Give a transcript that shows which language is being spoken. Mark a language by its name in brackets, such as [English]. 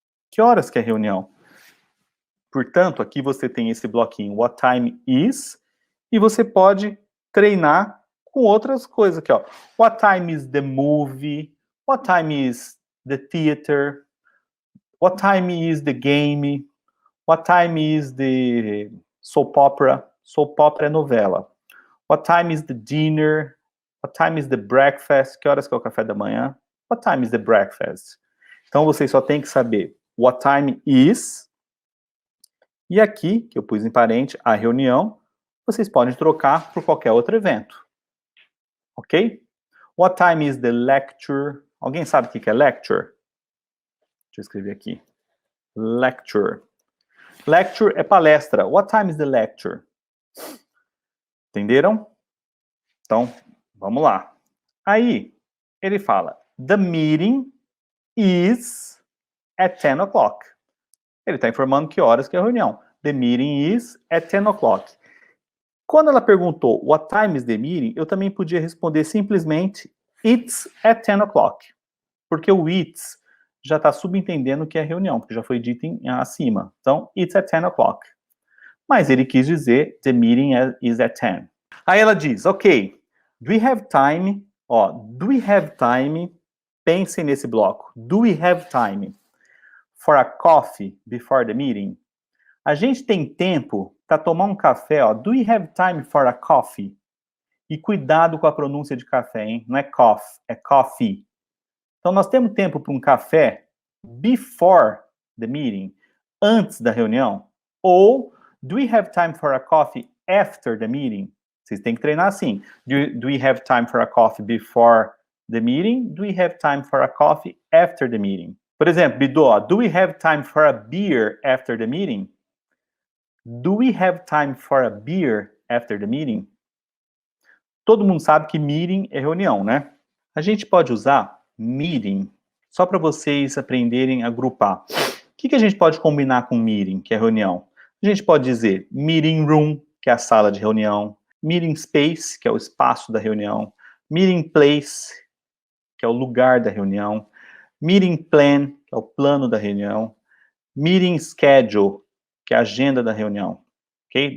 [Portuguese] Que horas que é a reunião? Portanto, aqui você tem esse bloquinho, [English] what time is, [Portuguese] e você pode treinar com outras coisas aqui, ó. [English] What time is the movie? What time is the theater? What time is the game? What time is the soap opera? [Portuguese] Soap opera é novela. [English] What time is the dinner? What time is the breakfast? [Portuguese] Que horas que é o café da manhã? [English] What time is the breakfast? [Portuguese] Então, vocês só tem que saber [English] what time is. [Portuguese] E aqui, que eu pus em parente, a reunião, vocês podem trocar por qualquer outro evento. Ok? [English] What time is the lecture? [Portuguese] Alguém sabe o que é lecture? Deixa eu escrever aqui. Lecture. Lecture é palestra. [English] What time is the lecture? [Portuguese] Entenderam? Então, vamos lá. Aí, ele fala, [English] the meeting is at 10 o'clock. [Portuguese] Ele está informando que horas que é a reunião. [English] The meeting is at 10 o'clock. [Portuguese] Quando ela perguntou [English] what time is the meeting, [Portuguese] eu também podia responder simplesmente [English] it's at 10 o'clock. [Portuguese] Porque o it's já está subentendendo que é reunião, porque já foi dito acima. [English] Então, it's at 10 o'clock. [Portuguese] Mas ele quis dizer [English] the meeting is at 10. [Portuguese] Aí ela diz, [English] ok, do we have time? [Portuguese] Ó, [English] do we have time? [Portuguese] Pensem nesse bloco. [English] Do we have time for a coffee before the meeting? [Portuguese] A gente tem tempo para tomar um café, ó. [English] Do we have time for a coffee? [Portuguese] E cuidado com a pronúncia de café, hein? Não é coffee, é coffee. Então, nós temos tempo para um café [English] before the meeting, [Portuguese] antes da reunião? [English] Ou, do we have time for a coffee after the meeting? [Portuguese] Vocês têm que treinar assim. [English] Do we have time for a coffee before the meeting? Do we have time for a coffee after the meeting? [Portuguese] Por exemplo, [English] Bidô, do we have time for a beer after the meeting? Do we have time for a beer after the meeting? [Portuguese] Todo mundo sabe que meeting é reunião, né? A gente pode usar meeting só para vocês aprenderem a agrupar. O que a gente pode combinar com meeting, que é reunião? A gente pode dizer meeting room, que é a sala de reunião, meeting space, que é o espaço da reunião, meeting place, que é o lugar da reunião, meeting plan, que é o plano da reunião, meeting schedule, que é a agenda da reunião, ok?